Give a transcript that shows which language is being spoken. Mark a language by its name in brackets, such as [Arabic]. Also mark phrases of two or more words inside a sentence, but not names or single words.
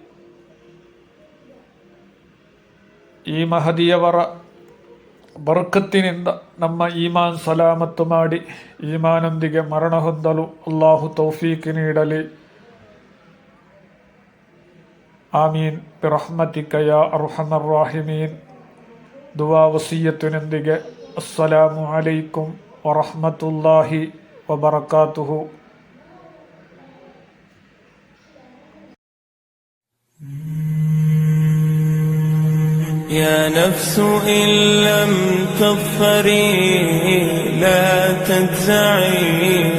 [Kannada] ಈ ಮಹದಿಯವರ ಬರಕತ್ತಿನಿಂದ ನಮ್ಮ ಈಮಾನ್ ಸಲಾಮತ್ತು ಮಾಡಿ ಈಮಾನೊಂದಿಗೆ ಮರಣ ಹೊಂದಲು ಅಲ್ಲಾಹು ತೌಫೀಕ್ ನೀಡಲಿ. [Arabic] آمين برحمتك يا أرحم الراحمين. [Kannada] ದುವಾ ವಸಿಯತ್ತಿನೊಂದಿಗೆ [Arabic] السلام عليكم ورحمة الله وبركاته. يا نفس إن لم تظفري لا تجزعي